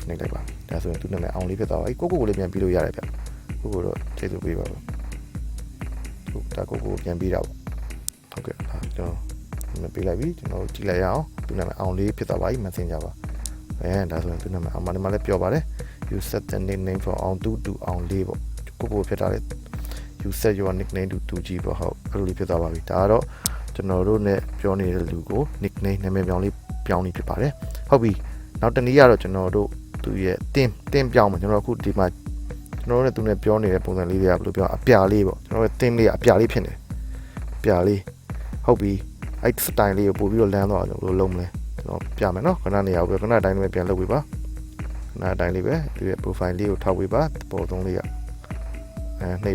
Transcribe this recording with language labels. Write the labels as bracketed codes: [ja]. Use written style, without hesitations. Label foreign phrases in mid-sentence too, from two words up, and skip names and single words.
[my] နှိပ်လိုက်ပါဒါဆိုရင်သူ့နာမည်အောင်လေးဖြစ်သွားပါပြီကိုလေးပြန်ပြီးလို့ရတယ်ဗျကိုတော့ကျေးဇူးပေးပါဦးဟုတ်ဒါကိုပြန်ပြီးတာပေါ့ဟုတ်ကဲ့ကျွန်တော်ပေးလိုက်ပြီကျွန်တော်ကြည့်လိုက်ရအောင်သူ့နာမည်အောင်လေးဖြစ်သွားပါပြီ Messenger ပါဒါဆိုရင်သူ့နာမည်အောင်မလည်းပြောပါတယ် [en] you set the nickname for [my] အောင်သူto အောင်လေးပေါ့ကိုဖြစ်တာလေ [en] you set your nickname to 2G [my] ပေါ့ဟုတ်အဲ့လိုလေးဖြစ်သွားပါပြီဒါကတော့ကျွန်တော်တို့ ਨੇ ပြောနေတဲ့လူကို nickname နာမည်ပြောင်းလေးပြောင်းနေဖြစ်ပါတယ်ဟုတ်ပြီ နောက်တနည်းကတော့ကျွန်တော်တို့သူရဲ့တင်းပြောင်းမှာကျွန်တော်အခုဒီမှာကျွန်တော်တို့နဲ့သူနဲ့ပြောနေတဲ့ပုံစံလေးတွေကဘယ်လိုပြောအပြာလေးပေါ့ကျွန်တော်တို့တင်းလေးကအပြာလေးဖြစ်နေအပြာလေးဟုတ်ပြီအဲ့ style လေးကိုပို့ပြီးတော့လမ်းသွားအောင်ဘယ်လိုလုပ်မလဲကျွန်တော်ပြမယ်နော်ခဏနေရအောင်ပဲခဏတိုင်းလေးပဲပြန်လုပ်ပေးပါခဏတိုင်းလေးပဲသူရဲ့ profile လေးကိုထောက်ပေးပါပေါ်သုံးလေးကနှိပ်